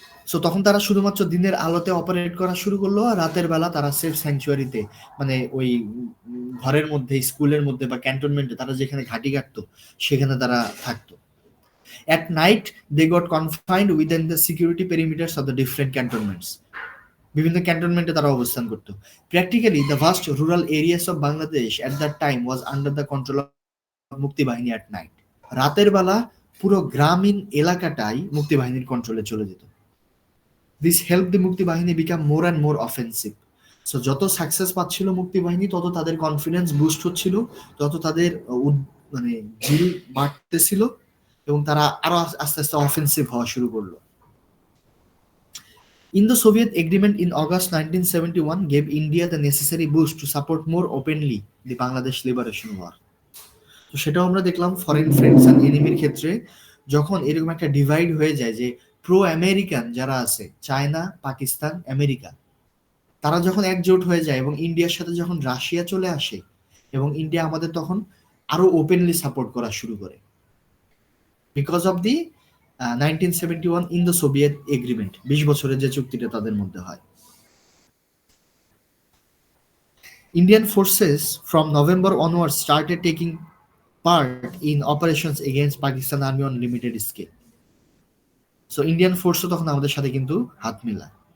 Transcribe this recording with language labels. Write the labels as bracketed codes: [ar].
[bn] So তখন তারা শুধুমাত্র দিনের আলোতে অপারেট করা শুরু করলো, আর রাতের বেলা তারা সেফ স্যাংচুয়ারিতে, মানে ওই ঘরের মধ্যে, স্কুলের মধ্যে বা ক্যান্টনমেন্টে তারা যেখানে ঘাঁটি কাটতো সেখানে তারা থাকতো। [en] At night they got confined within the security perimeters of the different cantonments. [bn] বিভিন্ন ক্যান্টনমেন্টে তারা অবস্থান করতো। [en] Practically the vast rural areas of Bangladesh at that time was under the control of Muktibahini at night. [bn] রাতের বেলা পুরো গ্রামীণ এলাকাটাই মুক্তিবাহিনীর কন্ট্রোলে চলে যেত। [en] This help the Muktibahini become more and more offensive. [bn] So যত সাকসেস পাচ্ছিল মুক্তিবাহিনী, তত তাদের কনফিডেন্স বুস্ট হচ্ছিল, তত তাদের মানে জিল বাড়তেছিল এবং তারা আরো আস্তে আস্তে অফেন্সিভ হওয়া শুরু করলো। [en] In the Soviet agreement in August 1971 gave India the necessary boost to support more openly the Bangladesh Liberation War. [bn] তো সেটাও আমরা দেখলাম ফরেন ফ্রেন্ডস অ্যান্ড এনিমির ক্ষেত্রে, যখন এরকম একটা ডিভাইড হয়ে যায় যে প্রো আমেরিকান যারা আছে, চায়না, পাকিস্তান, আমেরিকা, তারা যখন একজোট হয়ে যায় এবং ইন্ডিয়ার সাথে যখন রাশিয়া চলে আসে এবং ইন্ডিয়া আমাদের তখন আরো ওপেনলি সাপোর্ট করা শুরু করে [en] because of the 1971 in the Soviet agreement, [bn] 20 বছরের যে চুক্তিটা তাদের মধ্যে হয়। [en] Indian forces from November onwards started taking part in operations against Pakistan Army on limited scale. So Indian force [bn] তখন আমাদের সাথে কিন্তু হাত মিলায়।